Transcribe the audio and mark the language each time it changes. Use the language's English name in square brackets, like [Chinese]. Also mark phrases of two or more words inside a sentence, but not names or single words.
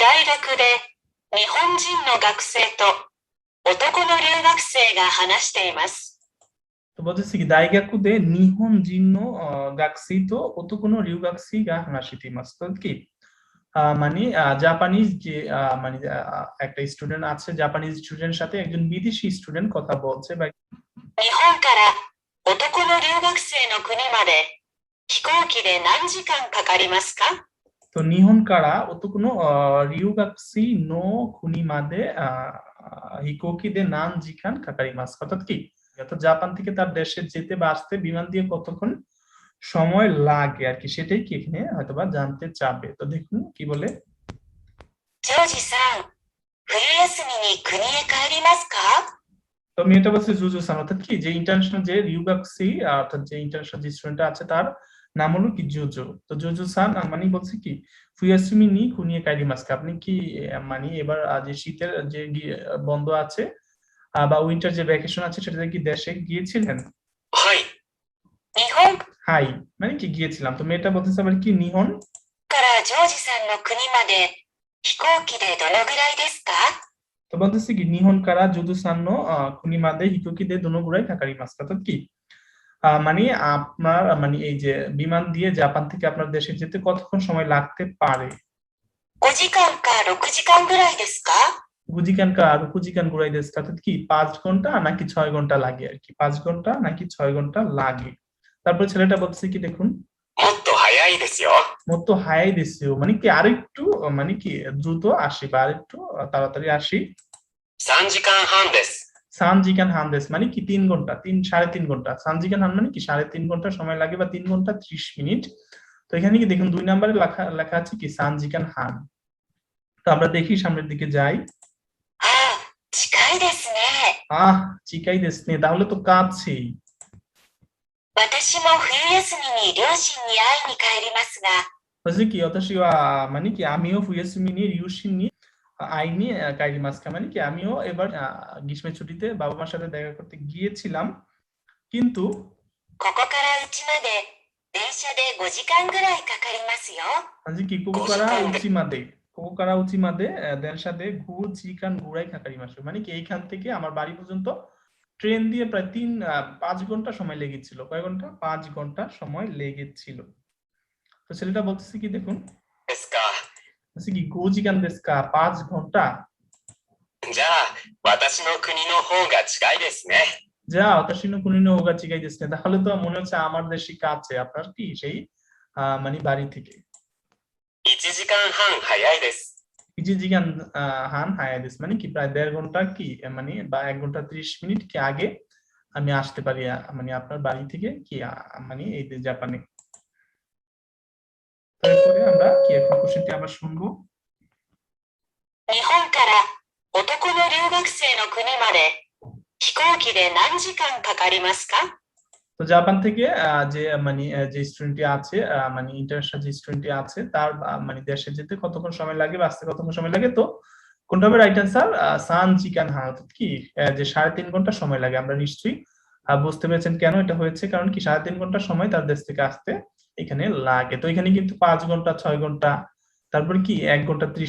[Japanese] 学で日本人の学生と男の留学生が話しています。 [Bangla] তো বলতেছি কি [Japanese] 大学で日本人の学生と男の留学生が話しています [Bangla] তো কি মানে জাপানিজ যে মানে একটা স্টুডেন্ট আছে [English] Japanese student's [Bangla] সাথে একজন বিদেশি স্টুডেন্ট কথা বলছে বা [Japanese] 日本から男の留学生の国まで飛行機で何時間かかりますか? [Bangla] তো [Japanese] 日本から男の留学生の国まで飛行機で何時間かかります [Bangla] অর্থাৎ কি অর্থাৎ জাপান থেকে তার দেশে যেতে বা আসতে বিমান দিয়ে কতক্ষণ সময় লাগে আর কি সেটাই কি এখানে হয়তোবা জানতে চাবে তো দেখুন কি বলে [Japanese] ジョージさん、冬休みに国へ帰りますか? [Bangla] তো মেয়েটা বলছে জুজু সান অর্থাৎ কি যে ইন্টারন্যাশনাল যে রিউগাকসি অর্থাৎ যে ইন্টারন্যাশনাল যে স্টুডেন্ট আছে তার নাম হলো কি জুজু তো জুজু সান মানে বলছে কি [Japanese] 冬休みに国へ帰りますか [Bangla] আপনি কি মানে এবার যে শীতের যে বন্ধ আছে বা উইন্টার যে ভ্যাকেশন আছে সেটাতে কি দেশে গিয়েছিলেন? [Japanese] はい。日本 [Bangla] হাই মানে কি গিয়েছিলাম তো মেয়েটা বলতেছে আবার কি নিহন [Japanese] からジョージさんの国まで飛行機でどのぐらいですか? [Bangla] তো বলতেছে কি [Japanese] 日本からジョージさんの国まで飛行機でどのぐらいかかります [Bangla] অর্থাৎ কি মানে আপনার মানে এই যে বিমান দিয়ে জাপান থেকে আপনার দেশে যেতে কতক্ষণ সময় লাগতে পারে? [Japanese] 5 時間か6時間ぐらいですか? 5時間か6時間ぐらいです [Bangla] অর্থাৎ কি 5 ঘন্টা নাকি 6 ঘন্টা লাগে আর কি 5 ঘন্টা নাকি 6 ঘন্টা লাগে তারপর ছেলেটা বলছে কি দেখুন [Japanese] もっと早いですよ。もっと早いですよ [Bangla] মানে কি আরেকটু মানে কি দ্রুত আসি বা আরেকটু তাড়াতাড়ি আসি [Japanese] 3時間半です。 3時間半です [Bangla] মানে কি 3 ঘন্টা 3.5 ঘন্টা [Japanese] 3時間半 [Bangla] মানে কি 3.5 ঘন্টা সময় লাগে বা 3 ঘন্টা 30 মিনিট তো এখানে কি দেখুন 2 নম্বরে লেখা আছে কি [Japanese] 3時間半 [Bangla] তো আমরা দেখি সামনের দিকে যাই [Japanese] ああ、近いですね。近いですね [Bangla] তাহলে তো কাছেই [Japanese] 私も冬休みに両親に会いに帰りますが、 [Bangla] বলছে কি অতসি মানে কি আমিও [Japanese] 冬休みに両親に会いに帰りますか [Bangla] মানে কি আমিও এবার গ্রীষ্মের ছুটিতে বাবা মার সাথে দেখা করতে গিয়েছিলাম কিন্তু [Japanese] ここから家まで電車で5時間ぐらいかかりますよ。 [Bangla] মানে কি [Japanese] ここから家までここから家まで電車で5時間ぐらいかかります [Bangla] মানে কি এইখান থেকে আমার বাড়ি পর্যন্ত ট্রেন দিয়ে প্রায় 5 ঘন্টা সময় লেগেছিল কয় ঘন্টা 5 ঘন্টা সময় লেগেছিল তো ছেলেটা বলতেছে কি দেখুন [Japanese] ですか。 [Bangla] বলছে কি [Japanese] 5時間ですか [Bangla] 5 ঘন্টা [Japanese] じゃあ、私の国の方が近いですね。じゃあ私の国の方が近いです [Bangla] তাহলে তো মনে হচ্ছে আমার দেশই কাছে আপনার কি সেই মানে বাড়ি থেকে [Japanese] 1時間半早いです。 1時間半早いです [Bangla] মানে কি প্রায় 1.5 ঘন্টা কি মানে বা 1 ঘন্টা 30 মিনিট কি আগে আমি আসতে পারি মানে আপনার বাড়ি থেকে কি মানে এই যে জাপানে তারপরে আমরা কি এখন কোশ্চেনটি আমরা শুনবো [Japanese] 日本から男の留学生の国まで飛行機で何時間かかりますか? [Bangla] তো জাপান থেকে যে মানে যে স্টুডেন্টটি আছে মানে ইন্টারন্যাশনাল যে স্টুডেন্টটি আছে তার মানে দেশে যেতে কতক্ষণ সময় লাগে বা আসতে কতক্ষণ সময় লাগে তো কোনটা হবে [English] right answer [Japanese] 3時間半 [Bangla] অর্থাৎ কি যে 3.5 ঘন্টা সময় লাগে আমরা নিশ্চয়ই বুঝতে পেরেছেন কেন এটা হয়েছে কারণ কি 3.5 ঘন্টা সময় তার দেশ থেকে আসতে এখানে লাগে তো এখানে কিন্তু 5 ঘন্টা 6 ঘন্টা তারপর কি 1 ঘন্টা 30